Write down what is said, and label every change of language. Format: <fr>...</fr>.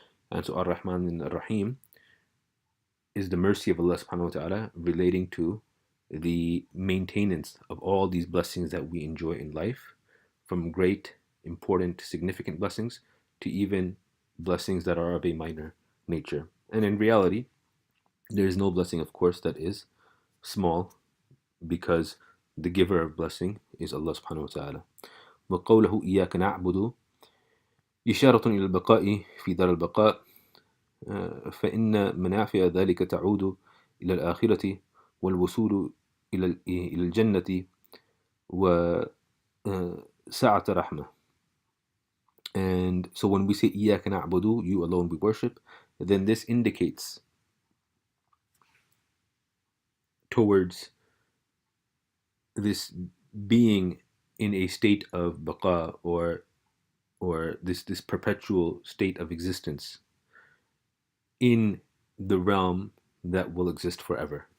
<en>And so Ar-Rahman and Ar-Rahim is the mercy of Allah subhanahu wa ta'ala relating to the maintenance of all these blessings that we enjoy in life, from great, important, significant blessings to even blessings that are of a minor nature. And in reality, there is no blessing, of course, that is small, because the giver of blessing is Allah subhanahu wa ta'ala.</en> <ar>وقوله إياك نعبد إشارة إلى البقاء في دار البقاء فإن منافع ذلك تعود إلى الآخرة والوصول إلى الجنة وسعة رحمة.</ar> <en>And so when we say</en> <ar>إياك نعبد,</ar> <en>you alone we worship, then this indicates towards this being in a state of baqa, or this perpetual state of existence in the realm that will exist forever.</en>